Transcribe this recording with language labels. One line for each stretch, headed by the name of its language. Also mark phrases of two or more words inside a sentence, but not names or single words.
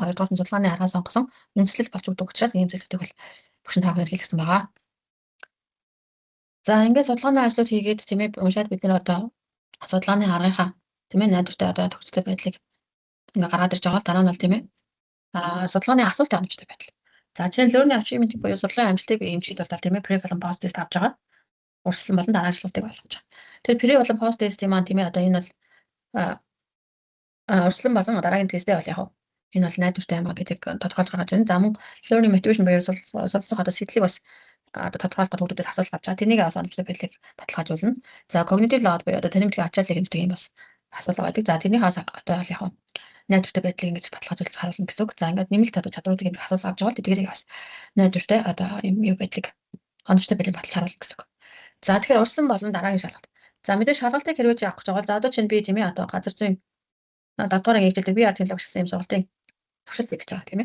Mongolian: Хоёрдугаар нь судалгааны аргаа сонгосон үндэслэл болж өгдөг учраас ийм зүйлүүдийг бол багш нь та бүхэнд хэлсэн байгаа. За ингээд судалгааны ажлууд хийгээд тийм ээ уншаад бид нэр одоо судалгааны аргынхаа тийм ээ найдвартай одоо төгсгөлтэй байдлыг ингээ гаргаад ирж байгаа бол дараа нь бол тийм ээ судалгааны асуултын оновчтой байдал. За жишээ нь
English: learning achievement
Mongolian: буюу сурлагын амжилтыг эмчилж бол тийм ээ pre болон
English: post test
Mongolian: авч байгаа. Урьдчилан болон дараачлалтыг болгож байгаа. Тэр pre болон
English: post test
Mongolian: юм аа тийм ээ одоо энэ бол урьдчилан болон дараагийн тесттэй бол яг энэ бол найдвартай юм а гэдэг тодорхойлж гаргаж ирнэ. За мөн
English: learning motivation
Mongolian: буюу суралцах одоо сэтлийг бас одоо тодорхойлоход хүүхдүүдээс асуулт авч байгаа. Тэрнийг бас оновчтой байдлыг баталгаажуулна. За
English: cognitive load
Mongolian: буюу одоо танхимын ачааллыг хэмждэг юм бас асуулт байдаг. За тэрнийхээс одоо бол яг найдвартай байдлыг ингэж баталгаажуулж харуулна гэсэн үг. За ингээд нэмэлт одоо чадваруудыг хэмжих асуулт авч байгаа бол тэдгээрийг бас найдвартай одоо юм байдлыг оновчтой байдлыг баталж харуулна гэсэн үг. За тэгэхээр урьдчилан болон дараагийн шалгалт. За мэдээж шалгалтыг хэрэгжиж авах гэж байгаа бол за одоо чинь би тийм ээ одоо газар зүйн 7 дугаар ангийн хичээл дээр VR технологи гэсэн юм сургалтын туршилт хийх гэж байгаа тийм ээ.